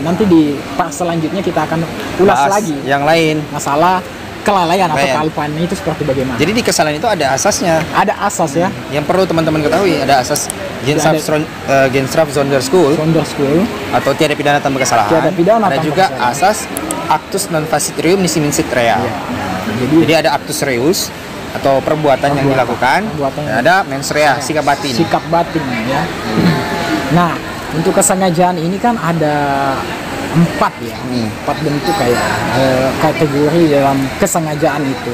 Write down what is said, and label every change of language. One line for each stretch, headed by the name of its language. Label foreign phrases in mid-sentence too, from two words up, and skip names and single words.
Indonesian: Nanti di part selanjutnya kita akan ulas lagi yang lain. Masalah kelalaian atau kealpaan itu seperti bagaimana. Jadi di kesalahan itu ada asasnya. Ada asas ya. Yang perlu teman-teman ketahui ada asas
Dutch: Genstraf Sonderschuld
Indonesian: atau tiada pidana tanpa kesalahan. Tiada pidana ada juga asas
Latin: actus non facit reum nisi minsit rea.
Indonesian: Ya. Jadi ada
Latin: actus reus
Indonesian: atau perbuatan yang dilakukan. Dan ada
Latin: mens rea,
Indonesian: sikap batin. Sikap batin ya. Nah, untuk kesengajaan ini kan ada 4 ya. 4 bentuk kayak kategori dalam kesengajaan itu.